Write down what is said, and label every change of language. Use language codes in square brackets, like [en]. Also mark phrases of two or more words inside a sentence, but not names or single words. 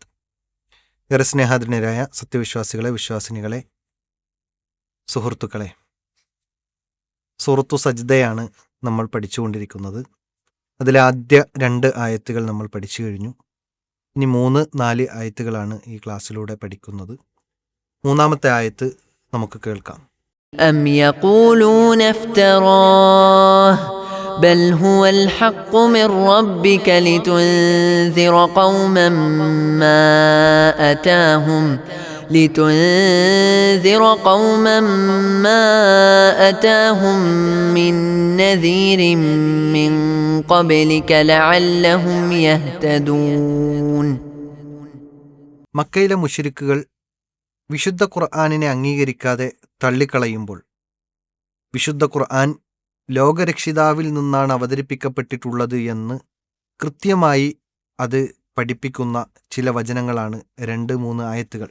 [ml] ഏറെ സ്നേഹാദരനരായ സത്യവിശ്വാസികളെ, വിശ്വാസിനികളെ, സുഹൃത്തുക്കളെ, സൂറത്തു സജ്ദയാണ് നമ്മൾ പഠിച്ചുകൊണ്ടിരിക്കുന്നത്. അതിലെ ആദ്യ 2 ആയത്തുകൾ നമ്മൾ പഠിച്ചു കഴിഞ്ഞു. ഇനി 3-4 ആയത്തുകളാണ് ഈ ക്ലാസ്സിലൂടെ പഠിക്കുന്നത്. 3-ാമത്തെ ആയത്ത് നമുക്ക് കേൾക്കാം. [ar] أم يقولون افتراه بل هو الحق من ربك لتنذر قوما ما أتاهم من نذير من قبلك لعلهم يهتدون. [ml] മക്കയിലെ മുശ്രിക്കുകൾ വിശുദ്ധ ഖുർആനിനെ അംഗീകരിക്കാതെ തള്ളിക്കളയുമ്പോൾ വിശുദ്ധ ഖുർആൻ ലോകരക്ഷിതാവിൽ നിന്നാണ് അവതരിപ്പിക്കപ്പെട്ടിട്ടുള്ളത് എന്ന് കൃത്യമായി അത് പഠിപ്പിക്കുന്ന ചില വചനങ്ങളാണ് 2-3 ആയത്തുകൾ.